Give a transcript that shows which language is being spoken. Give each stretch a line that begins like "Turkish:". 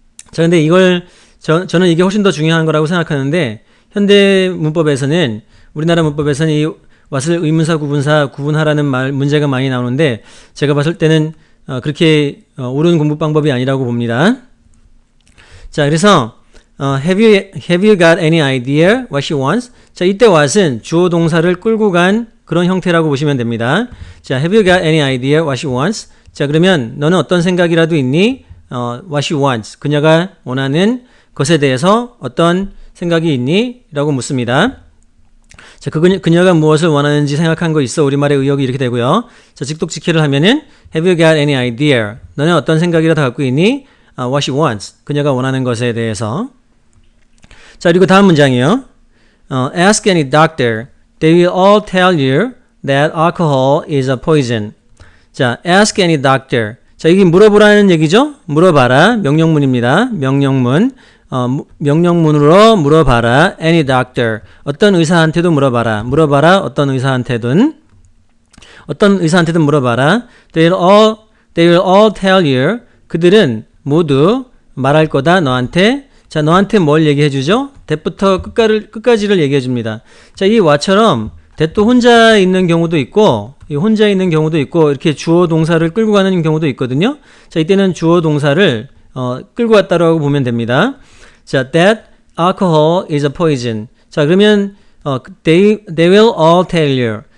Korean: 자, 근데 저는 이게 훨씬 더 중요한 거라고 생각하는데, 현대 문법에서는, 우리나라 문법에서는 이 what을 의문사, 구분사 구분하라는 문제가 많이 나오는데, 제가 봤을 때는 그렇게 옳은 공부 방법이 아니라고 봅니다. 자, 그래서
English: have you got any idea what she wants?
Korean: 자, 이때 what은 주어 동사를 끌고 간 그런 형태라고 보시면 됩니다.
English: 자, have you got any idea what she wants?
Korean: 자, 그러면 너는 어떤 생각이라도 있니?
English: what she wants.
Korean: 그녀가 원하는 것에 대해서 어떤 생각이 있니? 라고 묻습니다. 자, 그녀가 무엇을 원하는지 생각한 거 있어? 우리말의 의역이 이렇게 되고요. 자, 직독직해를 하면은
English: have you got any idea?
Korean: 너는 어떤 생각이라도 갖고 있니?
English: what she wants.
Korean: 그녀가 원하는 것에 대해서. 자, 그리고 다음 문장이요.
English: ask any doctor. They will all tell you that alcohol is a poison. 자, ask any doctor.
Korean: 자, 이게 물어보라는 얘기죠? 물어봐라. 명령문입니다. 명령문. 명령문으로 물어봐라.
English: any doctor.
Korean: 어떤 의사한테도 물어봐라. 물어봐라. 어떤 의사한테든 물어봐라.
English: They will all tell you.
Korean: 그들은 모두 말할 거다 너한테. 자, 너한테 뭘 얘기해 주죠? that부터 끝까지를 얘기해 줍니다. 자, 이 what처럼 that도 혼자 있는 경우도 있고 혼자 있는 경우도 있고 이렇게 주어 동사를 끌고 가는 경우도 있거든요. 자, 이때는 주어 동사를 끌고 갔다라고 보면 됩니다.
English: 자, that alcohol is a poison.
Korean: 자, 그러면
English: they will all tell you.